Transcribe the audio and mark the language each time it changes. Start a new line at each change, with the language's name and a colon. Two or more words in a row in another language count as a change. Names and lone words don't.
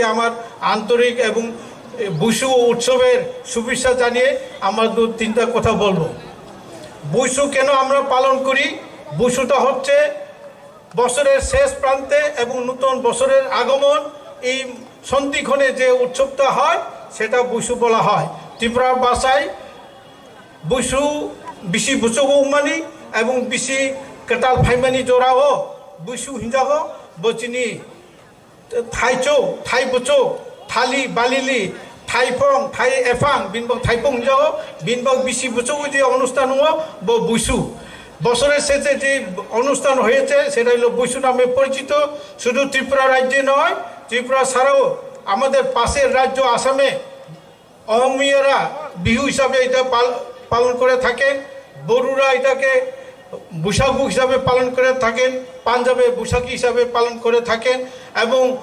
Bangla: আমার আন্তরিক এবং বৈশু উৎসবের শুভেচ্ছা জানিয়ে আমার তিনটা কথা বলবো বৈশু কেন আমরা পালন করি বৈশুটা হচ্ছে বছরের শেষ প্রান্তে এবং নতুন বছরের আগমন এই সন্ধিক্ষণে যে উৎসবটা হয় সেটা বৈশু বলা হয় ত্রিপুরা ভাষায় বৈশু
Turkic languages: বিশি বুচৌমানি
Bangla: এবং
Turkic languages: বিশি কেটাল ফাইমানি
Bangla: জোড়াও বৈশু
Turkic languages: হিঞ্জাহ বচিনি থাইচৌ থাই বুচৌ থালি বালিলি থাইফং থাই এফাং বিনবক থাইফং হিঞ্জাহ বিনবক বিশি
Bangla: বুচৌ যে অনুষ্ঠান বৈশু বছরের শেষে যে অনুষ্ঠান হয়েছে সেটা হলো বৈশু নামে পরিচিত শুধু ত্রিপুরা রাজ্যে নয় ত্রিপুরা ছাড়াও আমাদের পাশের রাজ্য আসামে অহমিয়ারা বিহু হিসাবে এটা পালন করে থাকেন বড়ুরা এটাকে বৈশাখু হিসাবে পালন করে থাকেন পাঞ্জাবে বৈশাখী হিসাবে পালন করে থাকেন এবং